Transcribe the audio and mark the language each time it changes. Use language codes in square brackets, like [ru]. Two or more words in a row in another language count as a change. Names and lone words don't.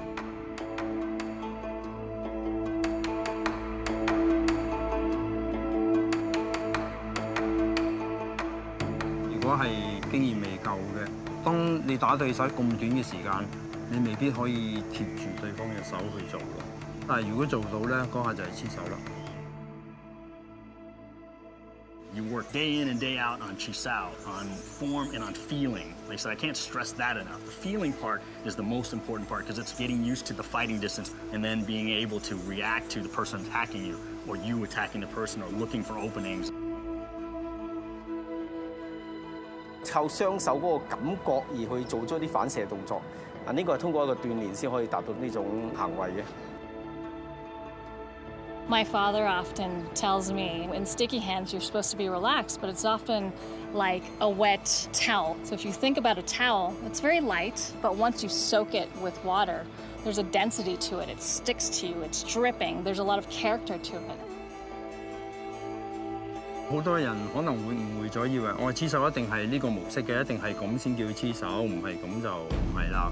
[yue] 如果係經驗未夠嘅，當你打對手咁短嘅時間，你未必可以貼住對方嘅手去做咯。但係如果做到咧，嗰下就係黐手啦。 [en] You work day in and day out on chisao, on form and on feeling. Like I said, I can't stress that enough. The feeling part is the most important part because it's getting used to the fighting distance and then being able to react to the person attacking you or you attacking the person or looking for openings. [yue] 靠雙手嗰個感覺而去做咗啲反射動作，呢個係通過一個鍛鍊先可以達到呢種行為嘅。 [en] My father often tells me, in sticky hands, you're supposed to be relaxed, but it's often like a wet towel. So if you think about a towel, it's very light, but once you soak it with water, there's a density to it. It sticks to you, it's dripping, there's a lot of character to it. [yue] 好多人可能會誤會咗，以為我黐手一定係呢個模式嘅，一定係咁先叫黐手，唔係咁就唔係啦。